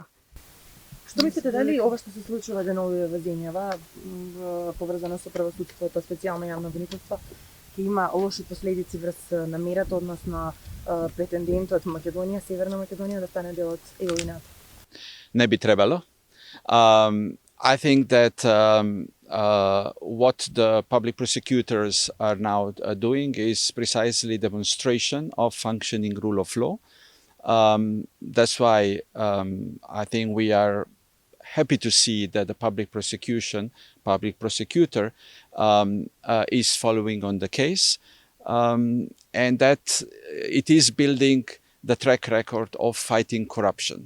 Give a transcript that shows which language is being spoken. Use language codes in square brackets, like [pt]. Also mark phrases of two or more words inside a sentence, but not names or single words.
[mk] Што мислите дали ова што се случува денови во земјава, поврзано со правосудството, специјално јавно обвинителство, ќе има лоши последици врз намерата, односно претендентот Македонија, Северна Македонија да стане дел од ЕУ и НАТО? Не би требало. [en] I think that what the public prosecutors are now doing is precisely demonstration of functioning rule of law. That's why I think we are happy to see that the public prosecutor is following on the case and that it is building the track record of fighting corruption.